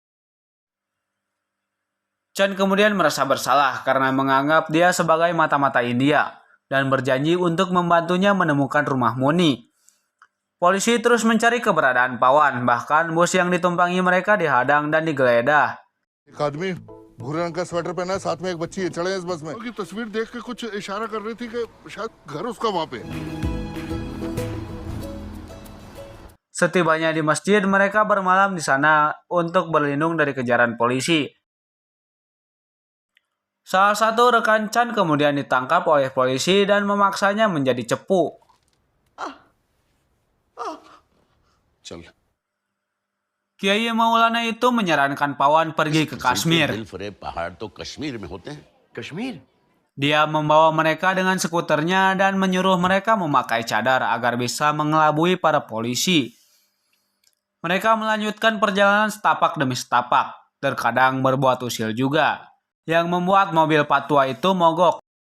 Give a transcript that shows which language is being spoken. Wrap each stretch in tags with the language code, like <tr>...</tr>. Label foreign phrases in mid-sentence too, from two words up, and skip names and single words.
<id>Chan kemudian merasa bersalah karena menganggap dia sebagai mata-mata India dan berjanji untuk membantunya menemukan rumah Muni. Polisi terus mencari keberadaan Pawan, bahkan bus yang ditumpangi mereka dihadang dan digeledah.</id> <hi>एक आदमी भूरे रंग का स्वेटर पहना है, साथ में एक बच्ची है, चढ़े इस बस में। की तस्वीर देख के कुछ इशारा कर रही थी कि शायद घर उसका वहाँ पे।</hi> <id>Setibanya di masjid, mereka bermalam di sana untuk berlindung dari kejaran polisi. Salah satu rekan Chan kemudian ditangkap oleh polisi dan memaksanya menjadi cepu.</id> <hi>चल।</hi> <id>Kiai Maulana itu menyarankan Pawan pergi ke Kashmir.</id> <hi>पहाड़ तो कश्मीर में होते हैं। कश्मीर?</hi> <id>Dia membawa mereka dengan skuternya dan menyuruh mereka memakai cadar agar bisa mengelabui para polisi. Mereka melanjutkan perjalanan setapak demi setapak, terkadang berbuat usil juga, yang membuat mobil Patwa itu mogok.</id>